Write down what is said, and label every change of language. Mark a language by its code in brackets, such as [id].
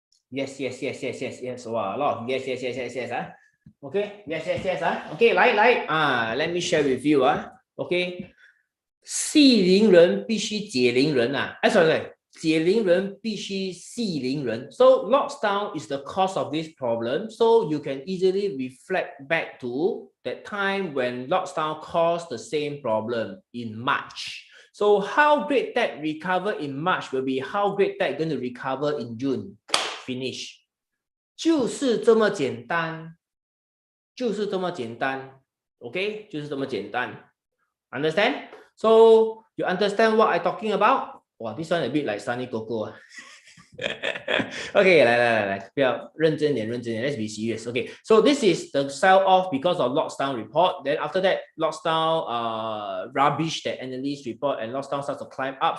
[en] Yes. Wow, a lot of yes. Okay, yes. Okay, let me share with you. Okay, [zh] 系铃人必须解铃人啊！哎，sorry，解铃人必须系铃人。 [en] So lockdown is the cause of this problem. So you can easily reflect back to that time when lockdown caused the same problem in March. So how Great Tech recover in March will be how Great Tech going to recover in June. Finish. [zh] 就是这么简单，就是这么简单。 OK， 就是这么简单。Understand? [en] So you understand what I'm talking about? Wow, this one a bit like Sunny Coco. Okay, [zh] 来，不要认真点， [en] Let's be serious. Okay, so this is the sell off because of lockdown report. Then after that, lockdown rubbish that analyst report and lockdown starts to climb up.